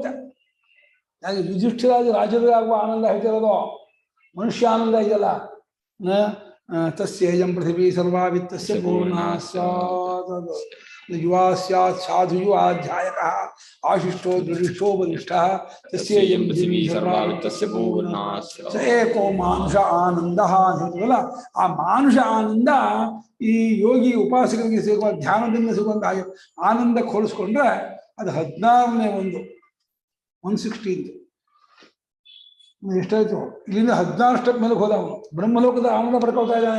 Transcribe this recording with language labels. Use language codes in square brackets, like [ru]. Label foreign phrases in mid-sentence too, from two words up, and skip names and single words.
[kn] ನನಗೆ ಯುಧಿಷ್ಠಿರಾಜ ರಾಜರಾಗುವ ಆನಂದ ಹೇಳ್ತಿರೋದು, ಮನುಷ್ಯ ಆನಂದ ಇದೆಯಲ್ಲ. [sa] ತಸ್ಯೇಯಂ ಪೃಥಿವೀ ಸರ್ವಾ ವಿತ್ತಸ್ಯ ಪೂರ್ಣಾ ಸ್ಯಾತ್ ಯುವಾ ಸ್ಯಾತ್ ಸಾಧು ಯುವಾ ಧ್ಯಾಯಕಃ ಆಶಿಷ್ಟೋ ದೃಢಿಷ್ಠೋ ಬಲಿಷ್ಠಃ ತಸ್ಯೇಯಂ ಪೃಥಿವೀ ಸರ್ವಾ ವಿತ್ತಸ್ಯ ಪೂರ್ಣಾ ಸ್ಯಾತ್ ಸ ಏಕೋ ಮಾನುಷ ಆನಂದಃ [kn] ಅಂತ ಹೇಳ್ತೀವಲ್ಲ. ಆ ಮಾನುಷ ಆನಂದ ಈ ಯೋಗಿ ಉಪಾಸಕರಿಗೆ ಸಿಗುವ ಧ್ಯಾನದಿಂದ ಸಿಗುವಂತ ಆನಂದಕ್ಕೆ ಹೋಲಿಸ್ಕೊಂಡ್ರೆ ಅದು 16ನೇ 116 ಎಷ್ಟಾಯ್ತು. ಇಲ್ಲಿಂದ 16 ಸ್ಟೆಪ್ ಮೇಲೆ ಹೋದವನು ಬ್ರಹ್ಮಲೋಕದ ಆನಂದ ಪಡ್ಕೊಳ್ತಾ ಇದ್ದಾನೆ.